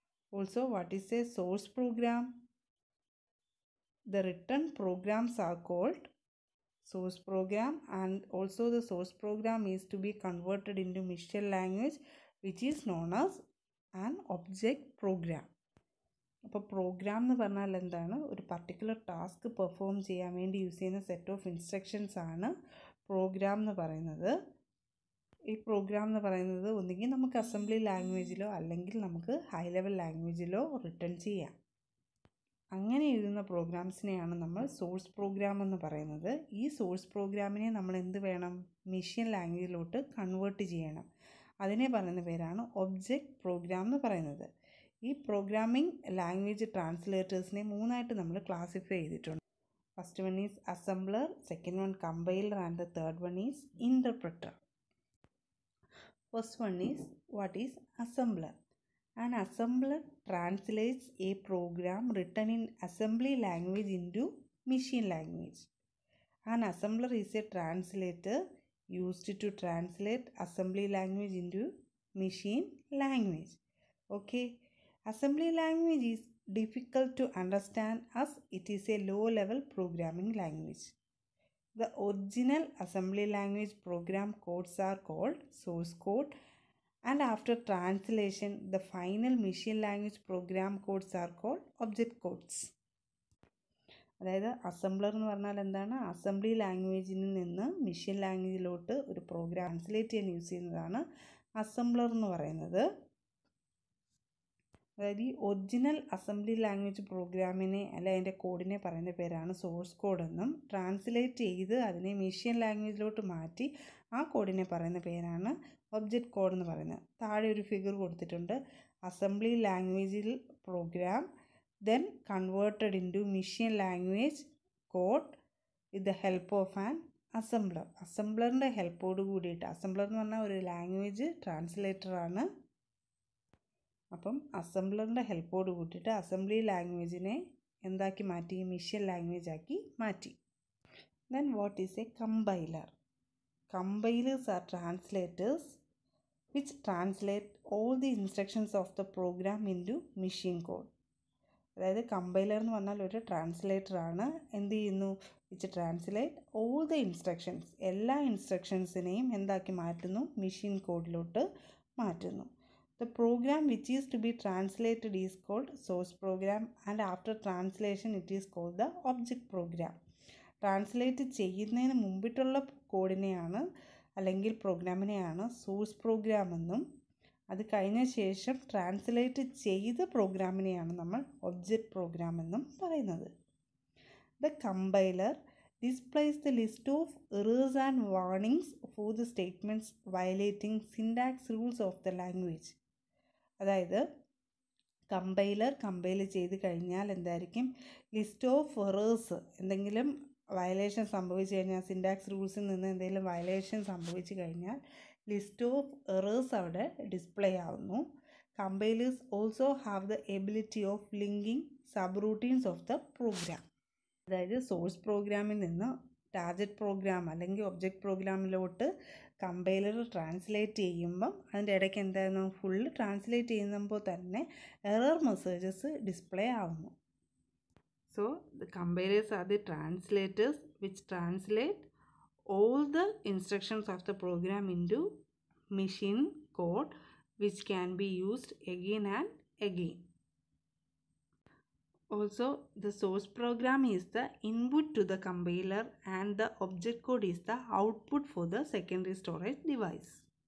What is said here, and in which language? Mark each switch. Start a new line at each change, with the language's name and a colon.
English: Also, what is a source program? The written programs are called source program, and also the source program is to be converted into machine language, which is known as an object program.
Malayalam: അപ്പോൾ programme എന്ന് പറഞ്ഞാൽ എന്താണ്? ഒരു particular task perform ചെയ്യാൻ വേണ്ടി use ചെയ്യുന്ന set of instructions ആണ് programme എന്ന് പറയുന്നത്. ഈ പ്രോഗ്രാം എന്ന് പറയുന്നത് ഒന്നുകിൽ നമുക്ക് അസംബ്ലി ലാംഗ്വേജിലോ അല്ലെങ്കിൽ നമുക്ക് ഹൈ ലെവൽ ലാംഗ്വേജിലോ റിട്ടേൺ ചെയ്യാം. അങ്ങനെ എഴുതുന്ന പ്രോഗ്രാംസിനെയാണ് നമ്മൾ സോഴ്സ് പ്രോഗ്രാം എന്ന് പറയുന്നത്. ഈ സോഴ്സ് പ്രോഗ്രാമിനെ നമ്മൾ എന്ത് വേണം? മെഷീൻ ലാംഗ്വേജിലോട്ട് കൺവേർട്ട് ചെയ്യണം. അതിനെ പറയുന്ന പേരാണ് ഒബ്ജക്റ്റ് പ്രോഗ്രാം എന്ന് പറയുന്നത്. ഈ പ്രോഗ്രാമിംഗ് ലാംഗ്വേജ് ട്രാൻസ്ലേറ്റേഴ്സിനെ മൂന്നായിട്ട് നമ്മൾ ക്ലാസിഫൈ ചെയ്തിട്ടുണ്ട്.
English: First one is assembler, second one compiler, and the third one is interpreter. First one is, what is assembler? An assembler translates a program written in assembly language into machine language. An assembler is a translator used to translate assembly language into machine language. Okay, assembly language is difficult to understand as it is a low-level programming language. The original assembly language program codes are called source code, and after translation the final machine language program codes are called object codes.
Malayalam: അതായത് assembler എന്ന് പറഞ്ഞാൽ എന്താണ്? Assembly ലാംഗ്വേജിൽ നിന്ന് machine ലാംഗ്വേജിലോട്ട് ഒരു programme translate ചെയ്യാൻ use ചെയ്യുന്നതാണ് assembler എന്ന് പറയുന്നത്. അതായത് ഈ ഒറിജിനൽ അസംബ്ലി ലാംഗ്വേജ് പ്രോഗ്രാമിനെ അല്ല അതിൻ്റെ കോഡിനെ പറയുന്ന പേരാണ് സോഴ്സ് കോഡ് എന്നും, ട്രാൻസ്ലേറ്റ് ചെയ്ത് അതിനെ മെഷീൻ ലാംഗ്വേജിലോട്ട് മാറ്റി ആ കോഡിനെ പറയുന്ന പേരാണ് ഒബ്ജക്റ്റ് കോഡ് എന്ന് പറയുന്നത്. താഴെ ഒരു ഫിഗർ കൊടുത്തിട്ടുണ്ട്. അസംബ്ലി ലാംഗ്വേജിൽ programme
English: Then converted into machine language code with the help of an assembler.
Malayalam: അസംബ്ലറിൻ്റെ ഹെൽപ്പോട് കൂടിയിട്ട്, അസംബ്ലർ എന്ന് പറഞ്ഞാൽ ഒരു ലാംഗ്വേജ് ട്രാൻസ്ലേറ്ററാണ്. അപ്പം അസംബ്ലറിൻ്റെ ഹെൽപ്പോട് കൂട്ടിയിട്ട് അസംബ്ലി ലാംഗ്വേജിനെ എന്താക്കി മാറ്റി? മെഷീൻ ലാംഗ്വേജ് ആക്കി മാറ്റി.
English: Then what is a compiler? Compilers are translators which translate all the instructions of the program into machine code.
Malayalam: അതായത് കമ്പൈലർ എന്ന് പറഞ്ഞാൽ ഒരു ട്രാൻസ്ലേറ്റർ ആണ്. എന്ത് ചെയ്യുന്നു?
English: which translate all the instructions,
Malayalam: എല്ലാ ഇൻസ്ട്രക്ഷൻസിനെയും എന്താക്കി മാറ്റുന്നു? മെഷീൻ കോഡിലോട്ട് മാറ്റുന്നു.
English: The program which is to be translated is called source program, and after translation it is called the object program.
Malayalam: Translate ചെയ്യുന്നതിന് മുമ്പിട്ടുള്ള കോഡിനെയാണ് അല്ലെങ്കിൽ പ്രോഗ്രാമിനെയാണ് സോഴ്സ് പ്രോഗ്രാം എന്നും, അത് കഴിഞ്ഞ ശേഷം ട്രാൻസ്ലേറ്റ് ചെയ്ത പ്രോഗ്രാമിനെയാണ് നമ്മൾ ഒബ്ജക്റ്റ് പ്രോഗ്രാം എന്നും പറയുന്നത്.
English: The compiler displays the list of errors and warnings for the statements violating syntax rules of the language.
Malayalam: അതായത് കമ്പൈലർ കമ്പൈൽ ചെയ്ത് കഴിഞ്ഞാൽ എന്തായിരിക്കും? ലിസ്റ്റ് ഓഫ് എറേഴ്സ്, എന്തെങ്കിലും വയലേഷൻ സംഭവിച്ചു കഴിഞ്ഞാൽ, സിൻടാക്സ് റൂൾസിൽ നിന്ന് എന്തെങ്കിലും വയലേഷൻ സംഭവിച്ചു കഴിഞ്ഞാൽ ലിസ്റ്റ് ഓഫ് എറേഴ്സ് അവിടെ ഡിസ്പ്ലേ ആവുന്നു.
English: Compilers also have the ability of linking subroutines of the program.
Malayalam: അതായത് സോഴ്സ് പ്രോഗ്രാമിൽ നിന്ന് ടാർഗറ്റ് പ്രോഗ്രാം അല്ലെങ്കിൽ ഒബ്ജക്റ്റ് പ്രോഗ്രാമിലോട്ട് കമ്പൈലർ ട്രാൻസ്ലേറ്റ് ചെയ്യുമ്പം അതിൻ്റെ ഇടയ്ക്ക് എന്തായിരുന്നു? ഫുള്ള് ട്രാൻസ്ലേറ്റ് ചെയ്യുമ്പോൾ തന്നെ എറർ മെസ്സേജസ് ഡിസ്പ്ലേ ആവുന്നു.
English: So the compilers are the translators which translate all the instructions of the program into machine code which can be used again and again. Also, the source program is the input to the compiler and the object code is the output for the secondary storage device.